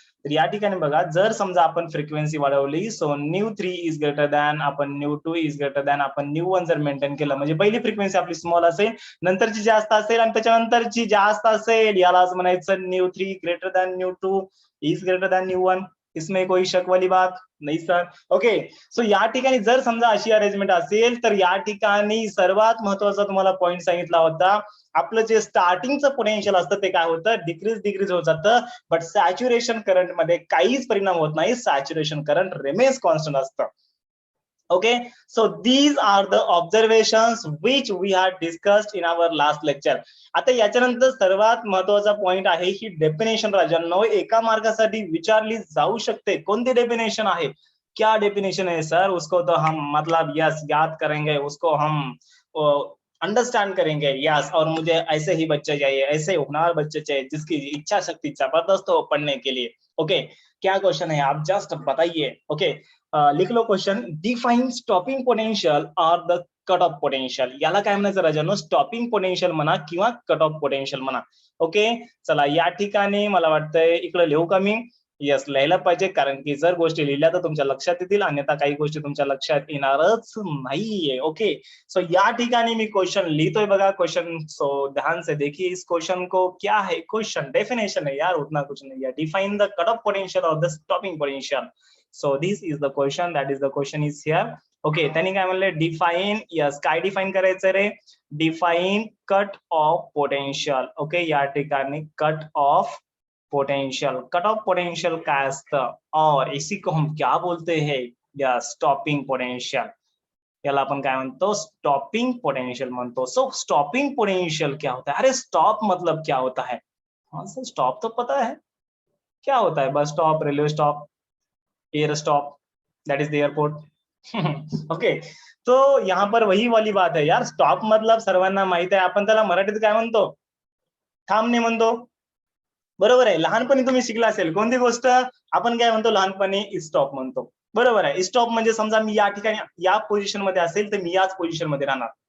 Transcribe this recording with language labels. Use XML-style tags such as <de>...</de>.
<mr>तर या ठिकाणी बघा, जर समजा आपण फ्रिक्वेन्सी वाढवली so new 3 is greater than, आपण न्यू 2 इज ग्रेटर दॅन, आपण न्यू 1 जर मेंटेन केलं म्हणजे पहिली फ्रिक्वेन्सी आपली स्मॉल असेल, नंतरची जास्त असेल आणि त्याच्यानंतरची जास्त असेल यालाच म्हणायचं new 3 greater than new 2 is greater than new 1.</mr> <hi>इसमें कोई शक वाली बात नाही सर.</hi> <mr>ओके, सो या ठिकाणी जर समजा अशी अरेंजमेंट असेल तर या ठिकाणी सर्वात महत्वाचा तुम्हाला पॉइंट सांगितला होता, आपलं जे स्टार्टिंगचं पोटेन्शियल असतं ते काय होतं? डिक्रीज होत जातं. बट सॅच्युरेशन करंट मध्ये काहीच परिणाम होत नाही. सॅच्युरेशन करंट रिमेन्स कॉन्स्टंट असतं. Okay,</mr> <en>So these are the observations which we had discussed in our last lecture.</en> <mr>आता याच्यानंतर सर्वात महत्वाचा पॉइंट आहे ही डेफिनेशन. राजांनो, एका मार्कासाठी विचारली जाऊ शकते. कोणती डेफिनेशन आहे?</mr> <hi>क्या डेफिनेशन है सर? उसको तो हम मतलब यस याद करेंगे, उसको हम अंडरस्टैंड करेंगे. यस, और मुझे ऐसे ही बच्चे चाहिए, ऐसे होनहार बच्चे चाहिए जिसकी इच्छा शक्ति जबरदस्त हो पढ़ने के लिए. ओके, क्या क्वेश्चन है आप जस्ट बताइए. ओके, लिख लो क्वेश्चन.</hi> <en>Define stopping potential और the cut off potential.</en> <mr>याला काय म्हणायचं राजांनो? स्टॉपिंग पोटेन्शियल म्हणा किंवा कट ऑफ पोटेन्शियल म्हणा. ओके, चला या ठिकाणी मला वाटतंय इकडे लिहू का मी? यस, लिहायला पाहिजे, कारण की जर गोष्टी लिहिल्या तर तुमच्या लक्षात येतील, अन्यथा काही गोष्टी तुमच्या लक्षात येणारच नाहीये. ओके, सो या ठिकाणी मी क्वेश्चन लिहितोय बघा.</mr> <hi>क्वेश्चन सो ध्यान से देखिए इस क्वेश्चन को. क्या है क्वेश्चन? डेफिनेशन है यार, उतना कुछ नहीं है.</hi> <en>Define the cut off potential और the stopping potential. So this is the question, that is the question is here. Okay,</en> <mr>त्यांनी काय म्हणले?</mr> <en>Define.</en> <mr>यस, काय डिफाइन करायचं रे? Define cut off potential. Okay, या ठिकाणी cut off potential. Cut off potential काय असतं</mr> <hi>और इसी को हम क्या बोलते हैं? या स्टॉपिंग पोटेंशियल.</hi> <mr>याला आपण काय म्हणतो, स्टॉपिंग पोटेंशियल म्हणतो.</mr> <hi>सो स्टॉपिंग पोटेंशियल क्या होता है? अरे स्टॉप मतलब क्या होता है? हाँ सर, स्टॉप तो पता है क्या होता है, bus stop, railway stop, air stop,</hi> <en>That is the airport.</en> <hi>Okay, तो यहाँ पर वही वाली बात है यार,</hi> <mr>स्टॉप मतलब सर्वांना माहित आहे, आपण त्याला मराठीत काय म्हणतो, थांबणे म्हणतो. बरोबर आहे. लहानपणी तुम्ही शिकला असेल कोणती गोष्ट, आपण काय म्हणतो लहानपणी, स्टॉप म्हणतो. बरोबर आहे. स्टॉप म्हणजे समजा मी या ठिकाणी या पोझिशन मध्ये असेल तर मी याच पोझिशन मध्ये राहणार.</mr>